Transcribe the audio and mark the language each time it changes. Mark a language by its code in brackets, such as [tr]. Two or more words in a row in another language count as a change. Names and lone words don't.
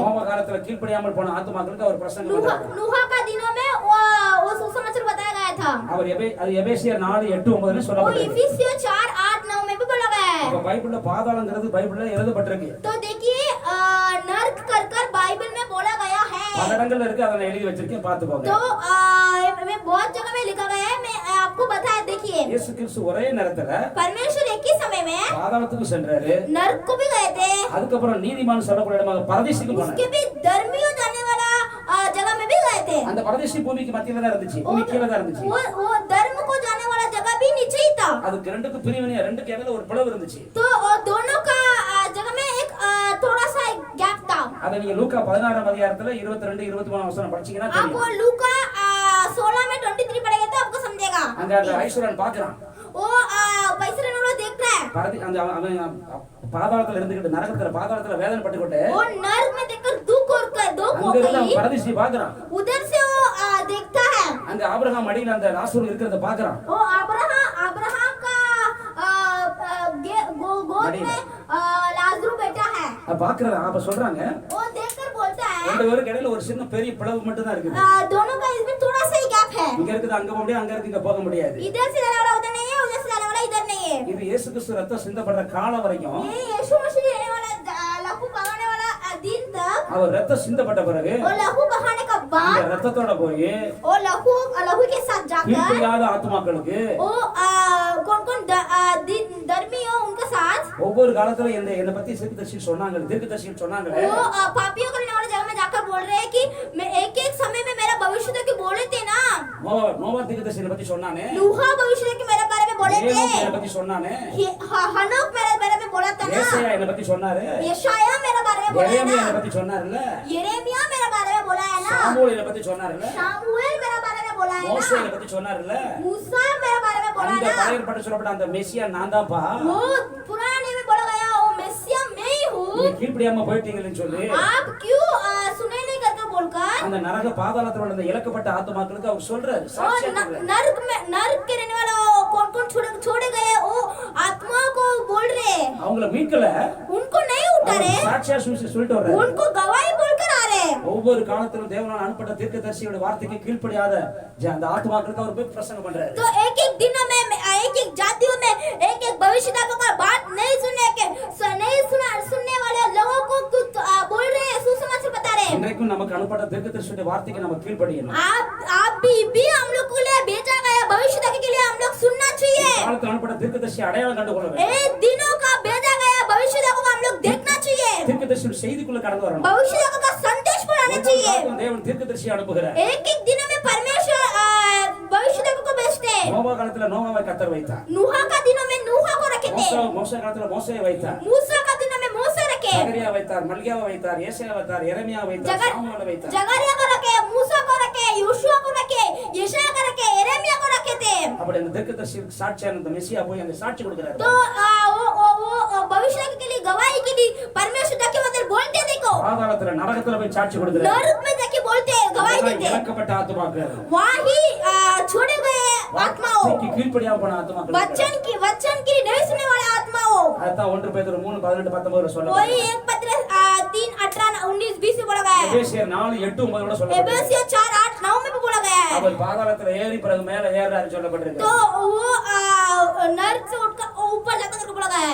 [ta] நோவா காலத்துல கீழ்ப்படியாமல் போன ஆத்துமாக்களுக்கு அவர் பிரசங்கம் பண்றார். [hi] नूहा का दिनों में वो सुसमाचार बताया गया था। [ta] அவர் எபேசியர் 4:8-9 [hi] वो [ta] சொல்லப்பட்டிருக்கு. [hi] इफिसियों 4:8-9 में भी बोला गया है। [ta] அப்ப பைபிள்ல பாதாளங்கிறது பைபிள்ல எழுதப்பட்டிருக்கு. [hi] तो देखिए नर्क कर बाइबल में बोला गया है। [ta] பல இடங்கள்ல இருக்கு, அதை நான் எழுதி வச்சிருக்கேன், பாத்துக்கோங்க. [hi] तो मैं बहुत जगह में लिखा गया है, मैं आपको बताया। देखिए [ta] இயேசு கிறிஸ்து ஒரே நேரத்துல [hi] परमेश्वर एक ही समय में [ta] பாதாளத்துக்கு சென்றாரு. [hi] नर्क को भी गए थे, [ta] அதுக்கப்புறம் நீதிமான் சொல்லக்கூடிய இடமாக பரதேசிக்கு போனார். [hi] उसके भी धर्मियों जाने वाला जगह में भी गए थे। [ta] அந்த பரதேசி பூமிக்கு மத்தியில தான் இருந்துச்சு, பூமி கீழ தான் இருந்துச்சு. [hi] वो धर्म को जाने वाला जगह भी नीचे ही था। [ta] அதுக்கு ரெண்டுக்கு பிரிவினை, ரெண்டுக்கு இடையில ஒரு பிளவு இருந்துச்சு. [hi] तो दोनों का जगह में एक थोड़ा सा गैप था। [ta] அத நீங்க லூக்கா 16ஆம் அதிகாரத்துல 22 23 வசனம் படிச்சீங்கன்னா [hi] आप वो [ta] தெரியும். [hi] लूका 16 में 23 पढ़ेंगे तो आपको समझेगा। [ta] அங்க அந்த ஐஸ்வரன் பார்க்கறான். [hi] वो पैसरे वाला देख रहा है। [ta] பரதி அந்த அவன் பாதாளத்துல இருந்துகிட்டு நரகத்துல பாதாளத்துல வேதனை பட்டுக்கிட்டு [hi] वो नर्क में देखकर दुख [ta] அங்க இருந்து அவன் [hi] होकर [ta] பரதேசி பார்க்கறான். [hi] उधर से वो देखता है। [ta] அங்க ஆபிரகாம் அடியில அந்த லாசரு இருக்கிறத பார்க்கறான். [hi] वो अब्राहम का गोद में लाजरू बैठा है। [ta] பார்க்கறான். அப்ப சொல்றாங்க [hi] वो देखकर बोलता है [ta] ரெண்டு பேருக்கு இடையில ஒரு சின்ன பெரிய பிளவு மட்டும் தான் இருக்குது. [hi] दोनों का इसमें थोड़ा सा ही गैप है। [ta] இங்க இருக்குது அங்க போக முடியாது, அங்க இருக்கு இங்க போக முடியாது. [hi] इधर से जाने वाला उधर नहीं है, उधर से जाने वाला इधर नहीं है। [ta] இது இயேசு கிறிஸ்து ரத்தம் சிந்தப்படுற காலம் வரைக்கும் [hi] ये यीशु मसीह रहने वाला लहू बहाने वाला दिन तक [ta] அவர் ரத்தம் சிந்தப்பட்ட பிறகு [hi] और लहू बहाने का [ta] அந்த [hi] बाद [ta] ரத்தத்தோட போய் [hi] और लहू के साथ जाकर [ta] கீழ்ப்படியாத ஆத்துமாக்களுக்கு [hi] वो कौन धर्मी हो उनके साथ [ta] ஒவ்வொரு காலத்துல என்ன பத்தி தீர்க்கதரிசி சொன்னாங்க, தீர்க்கதரிசிகள் சொன்னாங்க. [hi] वो पापियों करने वाले जगह में जाकर बोल रहे हैं कि मैं एक समय में मेरा भविष्य की बोले थे ना। [ta] நோவா தீர்க்கதரிசியை பத்தி சொன்னானே, [hi] नूहा भविष्य के मेरे बारे में बोले थे, [ta] என்னை பத்தி சொன்னானே, [hi] हनोक मेरे बारे में बोला था ना, [ta] ஏசாயா என்னை பத்தி சொன்னாரு, [hi] यशाया मेरे बारे में बोला है [ta] எரேமியா என்னை [hi] ना, [ta] பத்தி சொன்னாருல்ல, [hi] यिर्मयाह मेरे बारे में बोला है ना, [ta] சாமுவேல் என்னை பத்தி சொன்னாருல்ல, [hi] शामुएल मेरे बारे में बोला है [ta] மோசே [hi] ना, [ta] என்னை பத்தி சொன்னாருல்ல. [hi] मूसा मेरे बारे में बोला [ta] அந்த [hi] है ना। [ta] பழைய ஏற்பாட்டில் சொல்லப்பட்ட அந்த மெசியா நான் தான்ப்பா, [hi] वो पुराने में बोला गया वो मेसिया मैं ही हूँ। [ta] நீங்க கீழ்ப்படியாம போயிட்டீங்கன்னு சொல்லி [hi] आप क्यों सुने नहीं करके बोलकर [ta] அந்த நரக பாதாளத்துல உள்ள அந்த இழக்கப்பட்ட ஆத்துமாக்களுக்கு அவர் சொல்றாரு, [hi] और [ta] சாட்சியா சொல்றாரு. [hi] नरक के रहने वाला कौन छोड़े गए वो आत्मा को बोल रहे, [ta] அவங்கள மீட்கல, [hi] उनको नहीं उठा [ta] அவர் [hi] रहे, [ta] சாட்சியா சொல்லிட்டு வர்றாரு. [hi] उनको गवाही बोलकर आ रहे। [ta] ஒவ்வொரு காலத்திலும் தேவனால் அனுப்பப்பட்ட தீர்க்கதரிசியோட வார்த்தைக்கு கீழ்ப்படியாத அந்த ஆத்துமாக்களுக்கு அவர் போய் பிரசங்கம் பண்றாரு. [hi] तो एक दिनों में एक जातियों में एक भविष्यद्वक्ता का बात नहीं सुनने वाले लोगों को कुछ बोल रहे हैं, सुसमाचार बता रहे हैं। [ta] இன்றைக்கும் நமக்கு அனுப்பப்பட்ட தீர்க்கதரிசியோட வார்த்தைக்கு நம்ம கீழ்ப்படியணும். [hi] आप भी हम लोग को लिए भेजा गया भविष्यद्वक्ता के लिए हम लोग सुनना चाहिए। [ta] காலத்தில் அனுப்பப்பட்ட தீர்க்கதரிசி அடையாளம் கண்டு கொள்ள வேண்டும். [hi] एक दिनों का भेजा गया भविष्यद्वक्ता को हम लोग देखना चाहिए, [ta] தீர்க்கதரிசியோட செய்திக்குள்ள கடந்து வரணும். [hi] भविष्यद्वक्ता का संदेश पर आना चाहिए। [ta] தேவன் தீர்க்கதரிசி அனுப்புகிறார். [hi] एक दिनों में परमेश्वर भविष्यद्वक्ता को भेजते हैं। [ta] நோவா காலத்துல நோவாவை கர்த்தர் வைத்தார். [hi] नूहा का दिनों में नूहा को रखे थे, [ta] மோசே காலத்துல மோசேயை வைத்தார். [hi] मूसा का दिनों में मूसा रखे, [ta] சகரியா வைத்தார், மல்கியாவை வைத்தார், ஏசாயா வைத்தார், எரேமியா வைத்தார், சாமுவேலை வைத்தார். [hi] जगरिया को रखे, मूसा को रखे, योशुआ को रखे, यशाया को रखे, यिर्मयाह को रखे थे। [ta] அப்படி அந்த தீர்க்கதரிசி சாட்சியான அந்த மெசியா போய் அந்த சாட்சி கொடுக்கிறார். [hi] तो वो भविष्य के लिए गवाही के लिए परमेश्वर जाके उधर बोलते, देखो [ta] பாதாளத்துல नरकத்துல போய் சாட்சி கொடுக்கிறார். [hi] नरक में जाके बोलते गवाही देते, [ta] இழக்கப்பட்ட ஆத்துமாக்கள், [hi] वही छोड़े गए आत्माओं, [ta] வார்த்தைக்கு கீழ்ப்படியாம போன ஆத்துமாக்கள், [hi] वचन की नहीं सुनने वाले आत्माओं। [ta] அதான் 1 பேதுரு 3:18-19 சொல்லப்படுது. [hi] वही 1 पत्रस 3 18 19 20 में बोला गया है, [ta] எபேசியர் 4:8-9 கூட சொல்லப்படுது. [hi] एफेसियंस 4 8 9 में भी बोला गया है। [ta] அவர் பாதாளத்துல ஏறி பிறகு மேல ஏறாரு சொல்லப்பட்டிருக்கு. [hi] तो वो नरक से उठकर ऊपर जाकर करके बोला गया है।